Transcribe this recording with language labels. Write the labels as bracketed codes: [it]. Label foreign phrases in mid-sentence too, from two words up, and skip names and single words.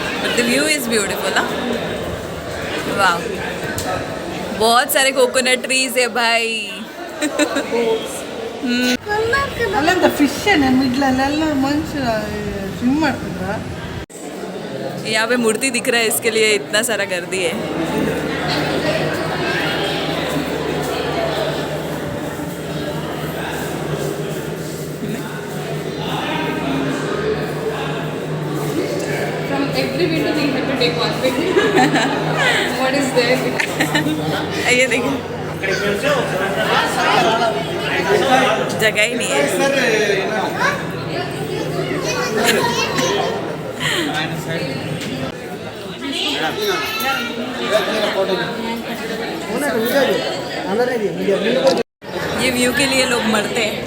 [en] the view is beautiful [hi] ना, वाह। बहुत सारे [en] coconut trees [hi] है भाई। [kn] ಅಲ್ಲಂತ ಫಿಶ್ ಮಿಡ್ಲಲ್ಲೆಲ್ಲ ಮನುಷ್ಯ ಸ್ವಿಮ್ ಮಾಡ್ತಿದ್ರ. [hi] यहाँ पे मूर्ति दिख रहा है, इसके लिए इतना सारा गर्दी है। [en] From every window we had to take one picture. What is there? [hi] ये देखिए, जगह ही नहीं है। ये व्यू के लिए लोग मरते हैं।